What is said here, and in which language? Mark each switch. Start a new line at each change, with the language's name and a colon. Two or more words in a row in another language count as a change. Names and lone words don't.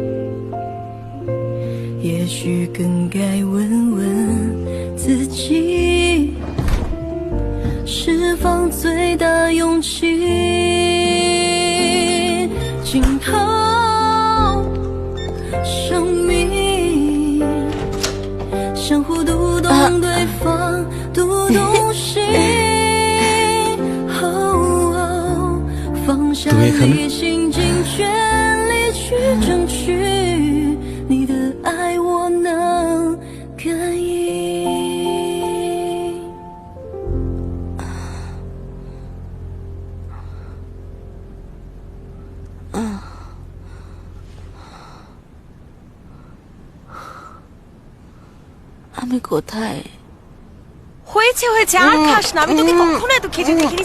Chinese: 也许更该问问自己，释放最大勇气，静候生命，相互读懂对方，读懂心。放下理性，尽全力去争取，你的爱我能感应。
Bangla: আমি কোথায়? হয়েছে হয়েছে, আর খাস না। আমি তোকে কখনো এত খেতে দেখিনি।